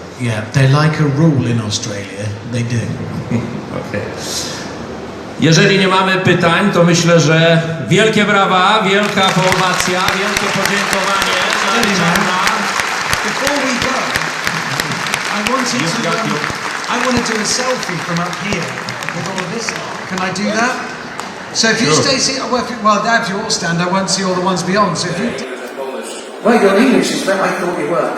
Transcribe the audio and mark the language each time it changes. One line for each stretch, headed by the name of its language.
English: Yeah, they like a rule in Australia. They do. Okay.
Polish: Jeżeli nie mamy pytań, to myślę, że wielkie brawa, wielka owacja, wielkie podziękowanie dla Richarda.
English: Before we go, I want to do a selfie from up here with all of this. Can I do that? So if you stay, well, if you all stand, I won't see all the ones beyond. So if you, well, your English is better. I thought you were.